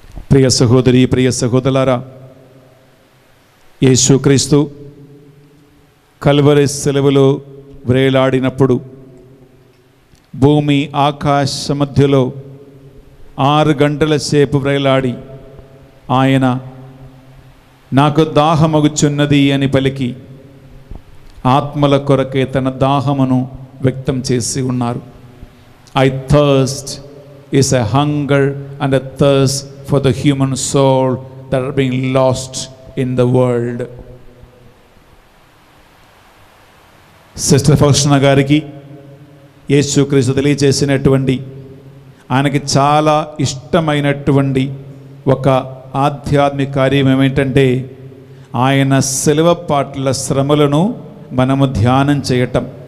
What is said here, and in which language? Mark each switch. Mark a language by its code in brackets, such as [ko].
[te] ప్రియ సహోదరి, ప్రియ సహోదరులారా, యేసుక్రీస్తు కల్వరి శిలువలో వ్రేలాడినప్పుడు భూమి ఆకాశ మధ్యలో 6 గంటల సేపు వ్రేలాడి ఆయన నాకు దాహమగుచున్నది అని పలికి ఆత్మల కొరకే తన దాహమును వ్యక్తం చేసి ఉన్నారు. [en] I thirst is a hunger and a thirst for the human soul that are being lost in the world. [te] Sister Faustina గారికి యేసుక్రీస్తు తెలియజేసినటువంటి, ఆయనకి చాలా ఇష్టమైనటువంటి ఒక ఆధ్యాత్మిక కార్యం ఏమిటంటే ఆయన శిలువ పాటల శ్రమలను మనము ధ్యానం చేయటం.